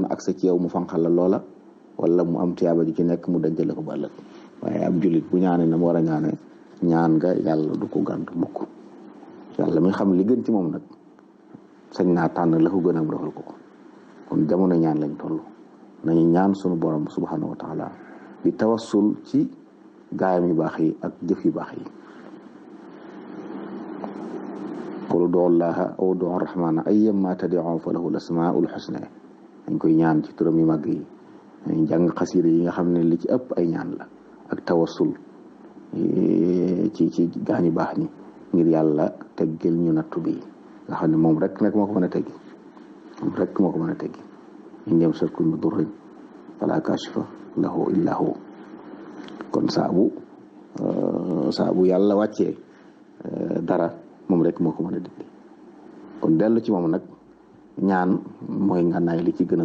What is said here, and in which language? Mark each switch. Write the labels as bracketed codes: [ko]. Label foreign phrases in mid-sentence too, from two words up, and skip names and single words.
[wo] accès ci yow mu fanqal la loola wala mu am tiyaaba ji ci nekk mu dajale ko ba ëllëg waaye ab jullit bu ñaane na mu war a ñaane ñaan nga yàlla du ko gàntu mukk yàlla mi xam li gën ci moom nag sañ naa tànn la ko gën a am defal ko kon jamono ñaan lañ toll nañu ñaan sunu borom [ar] سبحانه وتعالى [wo] di tawassul ci gaayam yu baax yi ak jëf yu baax yi [ar] قل ادعوا الله أو ادعوا الرحمن أيا ما تدعوا فله الأسماء الحسنى [wo] dañ koy ñaan ci turam yu màgg yi dañ jàng xasida yi nga xam ne li ci ëpp ay ñaan la ak tawassul ci gaañ yu baax ñi ngir yàlla teggil ñu nattu bi nga xam ne moom rek nag moo ko mën a teggi moom rek moo ko mën a teggi [ar] إن يمسسكم بضر فلا كاشف له إلا هو [wo] kon saabu yàlla wàccee dara moom rek moo ko mën a dindi kon dellu ci moom nag ñaan mooy ngànnaay li ci gën a